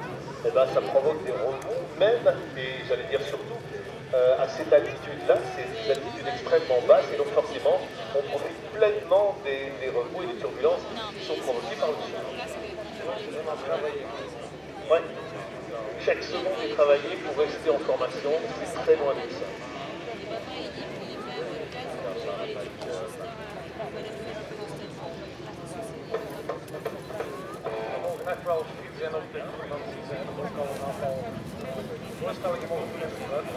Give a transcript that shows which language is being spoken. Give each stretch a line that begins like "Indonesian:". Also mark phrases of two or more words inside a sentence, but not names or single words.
French: Et ben, ça provoque des rebonds, même, et j'allais dire surtout, à cette altitude-là, c'est des altitudes extrêmement basses, et donc forcément, on profite pleinement des rebonds et des turbulences qui sont provoquées par le sol. Ouais. Chaque seconde est travaillée pour rester en formation, c'est très loin de ça.
Dutch: Echt wel fietsen en op de vakantie zijn, dat ook al een aantal voorstellingen mogen doen in het buitenland.